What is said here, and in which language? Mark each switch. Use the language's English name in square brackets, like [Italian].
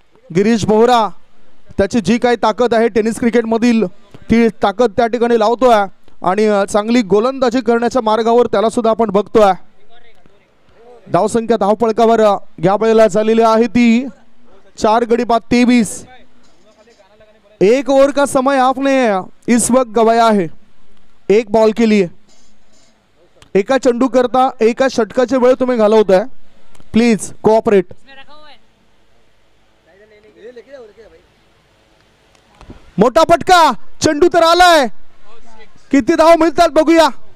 [Marathi] गिरीश बोहरा त्याची जी काही ताकद आहे टेनिस क्रिकेट मधील ती ताकद त्या ठिकाणी लावतोय आणि चांगली गोलंदाजी करण्याच्या मार्गावर त्याला सुद्धा आपण बघतोय। धावसंख्या धावपळकावर या वेळेला झालेली आहे ती 4 गडी बाद 23। [Hindi] 1 ओवर का समय आपने इस वक्त गवाया है 1 बॉल के लिए। [Marathi] एका चेंडू करता एका षटकाचे वेळ तुम्ही घालवताय, [English] Please cooperate. [Marathi] मोठा फटका, चेंडू तर आलाय, किती धाव मिळतात बघूया।